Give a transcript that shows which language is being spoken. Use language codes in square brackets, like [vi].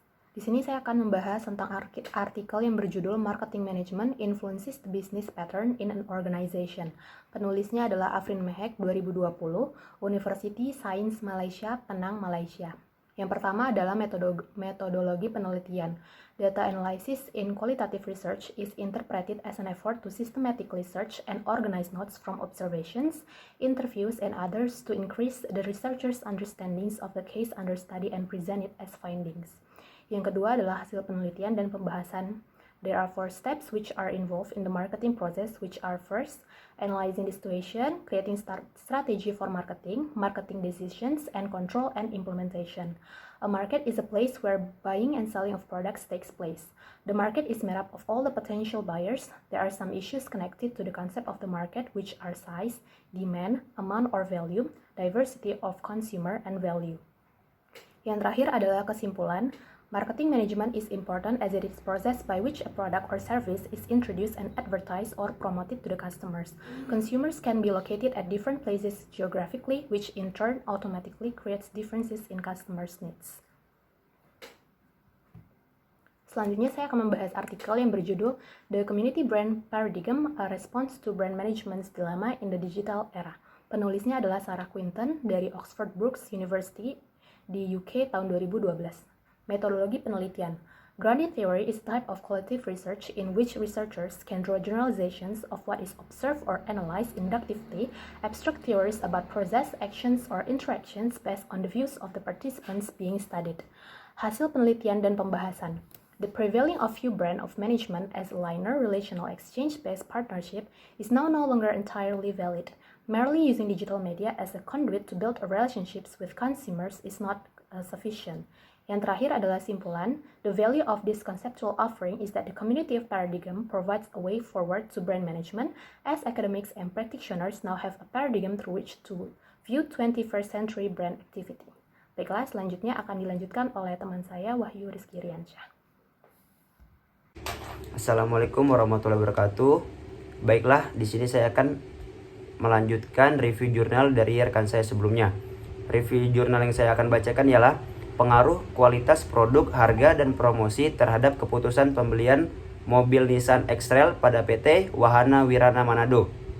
[id] Di sini saya akan membahas tentang artikel yang berjudul Marketing Management Influences the Business Pattern in an Organization. Penulisnya adalah Afrin Mehek, 2020, University Science Malaysia, Penang, Malaysia. Yang pertama adalah metodologi penelitian. [en] Data analysis in qualitative research is interpreted as an effort to systematically search and organize notes from observations, interviews, and others to increase the researcher's understandings of the case under study and present it as findings. [id] Yang kedua adalah hasil penelitian dan pembahasan. [en] There are 4 steps which are involved in the marketing process, which are: first, analyzing the situation, creating strategy for marketing, marketing decisions, and control and implementation. A market is a place where buying and selling of products takes place. The market is made up of all the potential buyers. There are some issues connected to the concept of the market, which are size, demand, amount or value, diversity of consumer, and value. [id] Yang terakhir adalah kesimpulan. [en] Marketing management is important as it is process by which a product or service is introduced and advertised or promoted to the customers. Consumers can be located at different places geographically, which in turn automatically creates differences in customers' needs. [id] Selanjutnya saya akan membahas artikel yang berjudul The Community Brand Paradigm, a Response to Brand Management's Dilemma in the Digital Era. Penulisnya adalah Sarah Quinton dari Oxford Brookes University di UK tahun 2012. Metodologi penelitian. [en] Grounded theory is a type of qualitative research in which researchers can draw generalizations of what is observed or analyzed inductively, abstract theories about process, actions, or interactions based on the views of the participants being studied. [id] Hasil penelitian dan pembahasan. [en] The prevailing of view brand of management as a linear relational exchange-based partnership is now no longer entirely valid. Merely using digital media as a conduit to build relationships with consumers is not sufficient. [id] Yang terakhir adalah simpulan. [en] The value of this conceptual offering is that the community of paradigm provides a way forward to brand management, as academics and practitioners now have a paradigm through which to view 21st century brand activity. [id] Baiklah, selanjutnya akan dilanjutkan oleh teman saya, Wahyu Rizky Riansyah. [ar] Assalamualaikum warahmatullahi wabarakatuh. [id] Baiklah, di sini saya akan melanjutkan review jurnal dari rekan saya sebelumnya. Review jurnal yang saya akan bacakan ialah pengaruh kualitas produk, harga, dan promosi terhadap keputusan pembelian mobil Nissan X-Trail pada PT Wahana Wirana Manado.